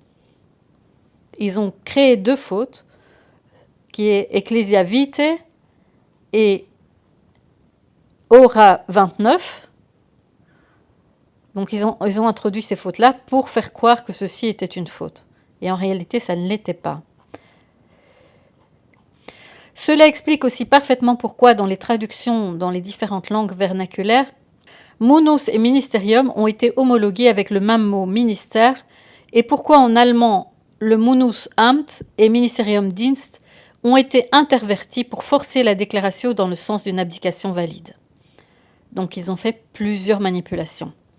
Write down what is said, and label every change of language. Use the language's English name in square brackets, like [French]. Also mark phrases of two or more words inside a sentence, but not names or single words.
[French] Ils ont créé 2 fautes, qui est Ecclesia Vitae et Ora 29. Donc ils ont introduit ces fautes-là pour faire croire que ceci était une faute. Et en réalité, ça ne l'était pas. Cela explique aussi parfaitement pourquoi dans les traductions dans les différentes langues vernaculaires, [Latin] munus et ministerium [French] ont été homologués avec le même mot ministère, et pourquoi en allemand le Munhusamt et Ministeriumsdienst ont été intervertis pour forcer la déclaration dans le sens d'une abdication valide. Donc ils ont fait plusieurs manipulations.